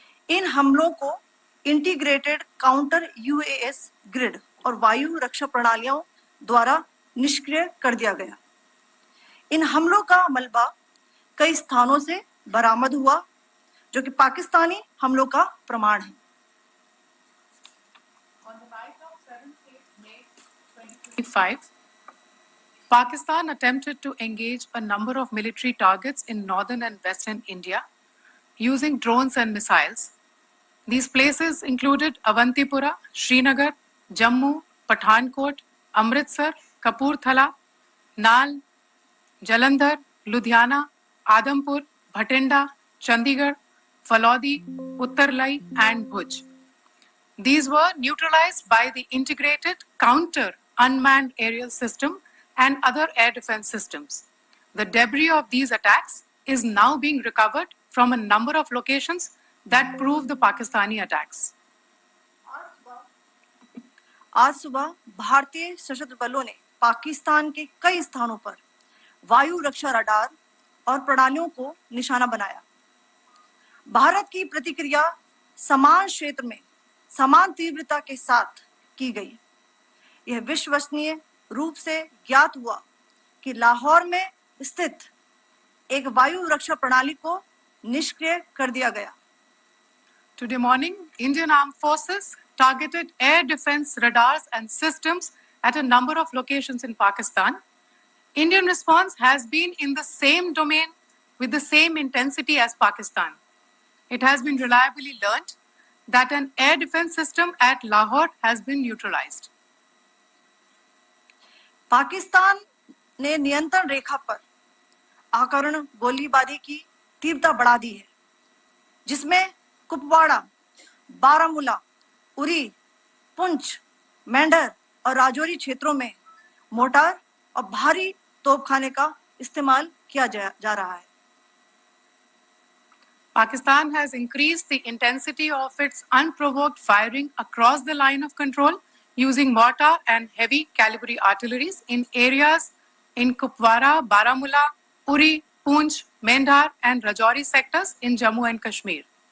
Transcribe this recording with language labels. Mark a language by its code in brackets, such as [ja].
[hi] इन हमलों को integrated counter US grid और वायु रक्षा प्रणालियों द्वारा निष्क्रिय कर दिया गया। इन हमलों का मलबा कई स्थानों से बरामद हुआ, जो कि पाकिस्तानी हमलों का प्रमाण है। [en] On the night of 7th May 2025, Pakistan attempted to engage a number of military targets in northern and western India using drones and missiles. These places included Avantipura, Srinagar, Jammu, Pathankot, Amritsar, Kapurthala, Nal, Jalandhar, Ludhiana, Adampur, Bhatinda, Chandigarh, Falodi, Uttarlai, and Bhuj. These were neutralized by the integrated counter unmanned aerial system and other air defense systems. The debris of these attacks is now being recovered from a number of locations that prove the Pakistani attacks. [hi] आज सुबह भारतीय सशस्त्र बलों ने पाकिस्तान के कई स्थानों पर वायु रक्षा रडार और प्रणालियों को निशाना बनाया। भारत की प्रतिक्रिया समान क्षेत्र में समान तीव्रता के साथ की गई। यह विश्वसनीय रूप से ज्ञात हुआ कि लाहौर में स्थित एक वायु रक्षा प्रणाली को निष्क्रिय कर दिया गया। [en] Today morning, Indian Armed Forces targeted air defense radars and systems at a number of locations in Pakistan. Indian response has been in the same domain with the same intensity as Pakistan. It has been reliably learnt that an air defense system at Lahore has been neutralized. [hi] Pakistan ने नियंत्रण रेखा पर आकारण गोलीबारी की तीव्रता बढ़ा दी है, जिसमें कुपवाड़ा, बारामूला, उरी, पुंछ, मेंढर और राजौरी क्षेत्रों में मोर्टार और भारी तोपखाने का इस्तेमाल किया जा रहा है। [en] Pakistan has increased the intensity of its unprovoked firing across the line of control using mortar and heavy calibre artilleries in areas in Kupwara, Baramulla, Uri, Poonch, Mendhar and Rajouri sectors in Jammu and Kashmir.